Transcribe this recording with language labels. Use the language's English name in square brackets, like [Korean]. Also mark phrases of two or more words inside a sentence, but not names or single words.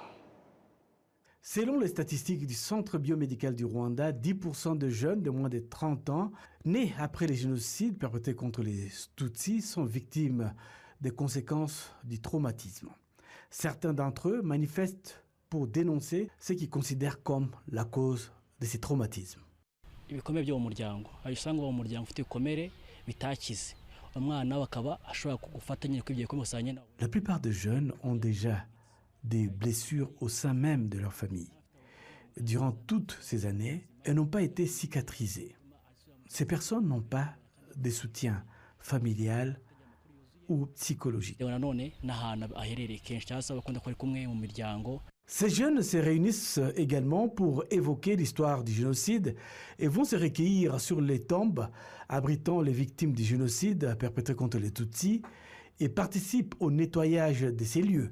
[French] Selon les statistiques du Centre biomédical du Rwanda, 10% de jeunes de moins de 30 ans nés après les génocides perpétrés contre les Tutsis sont victimes des conséquences du traumatisme. Certains d'entre eux manifestent pour dénoncer ce qu'ils considèrent comme la cause de ces traumatismes. [Kinyarwanda] ibikomere byo mu muryango aho usanga uwo muryango ufite ibikomere bitakize umwana akaba ashobora kugufata nyine kwigiye kumusanya. [French] La plupart des jeunes ont déjà des blessures au sein même de leur famille. Durant toutes ces années, elles n'ont pas été cicatrisées. Ces personnes n'ont pas de soutien familial ou psychologique. Ces jeunes se réunissent également pour évoquer l'histoire du génocide et vont se recueillir sur les tombes abritant les victimes du génocide perpétré contre les Tutsis et participent au nettoyage de ces lieux.